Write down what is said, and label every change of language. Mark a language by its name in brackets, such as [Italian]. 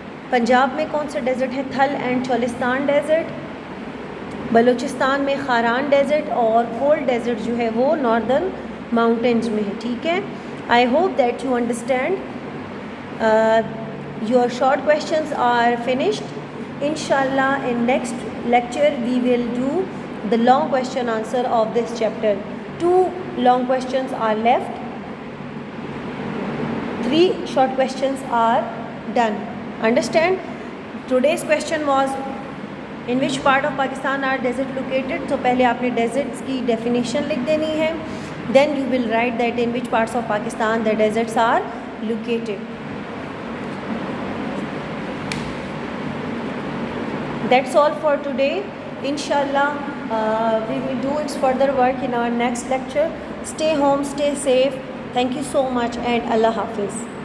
[Urdu] پنجاب میں کون سا ڈیزرٹ ہے؟ تھل اینڈ چولستان ڈیزرٹ. بلوچستان میں خاران ڈیزرٹ, اور کولڈ ڈیزرٹ جو ہے وہ ناردرن ماؤنٹینز میں ہے, ٹھیک ہے. [English] I hope that you understand. Your short questions are finished. انشاءاللہ in next lecture we will do the long question answer of this chapter. 2 long questions are left. 3 short questions are done. Understand? Today's question was, in which part of Pakistan are desert located? [Urdu] So پہلے آپ نے deserts کی definition لکھ دینی ہے. [English] Then you will write that in which parts of Pakistan the deserts are located. That's all for today. Inshallah, we will do its further work in our next lecture. Stay home, stay safe. Thank you so much, and Allah Hafiz.